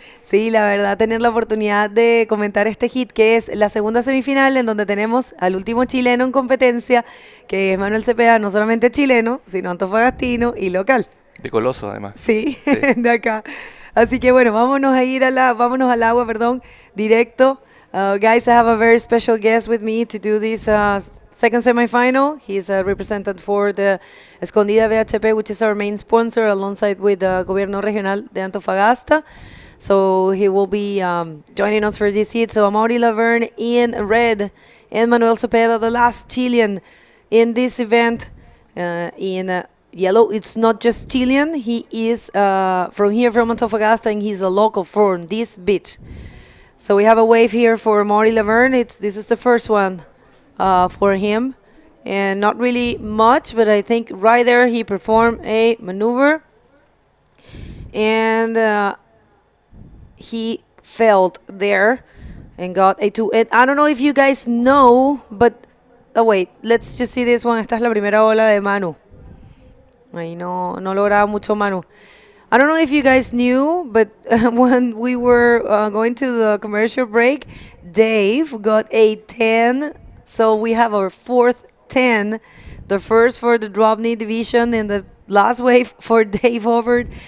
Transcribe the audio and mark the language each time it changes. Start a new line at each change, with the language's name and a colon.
Spanish: Sí, la verdad, tener la oportunidad de comentar este hit que es la segunda semifinal en donde tenemos al último chileno en competencia, que es Manuel Cepeda, no solamente chileno, sino antofagastino y local. De Coloso, además. Sí, sí. De acá. Así que bueno, vámonos al agua, directo.
English: Guys, I have a very special guest with me to do this second semifinal. He's represented for the Escondida BHP, which is our main sponsor, alongside with the Gobierno Regional de Antofagasta. So he will be joining us for this heat. So Amaury Laverne in red and Manuel Cepeda, the last Chilean in this event. In yellow, it's not just Chilean. He is from here, from Antofagasta, and he's a local from this beach. So we have a wave here for Amaury Laverne. This is the first one for him. And not really much, but I think right there he performed a maneuver. And he failed there and got a 2. And I don't know if you guys know, but... Oh, wait, let's just see this one.
Spanish: Esta es la primera ola de Manu. Ahí no lograba mucho Manu.
English: I don't know if you guys knew, but when we were going to the commercial break, Dave got a 10. So we have our fourth 10. The first for the drop knee division and the last wave for Dave Hubbard.